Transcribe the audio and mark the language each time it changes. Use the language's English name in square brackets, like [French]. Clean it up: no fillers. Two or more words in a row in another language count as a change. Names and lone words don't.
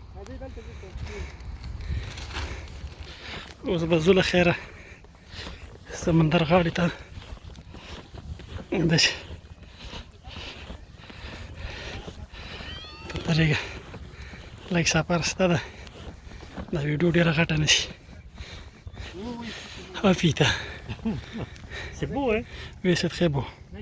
[Pashto] اوس به ځو له خیره سمندر غاړې ته داسې په طریقه لږ سفر شته ده دا ویډیو ډېره غټه نه شي Afita. [French] C'est beau, hein? Oui, c'est très beau.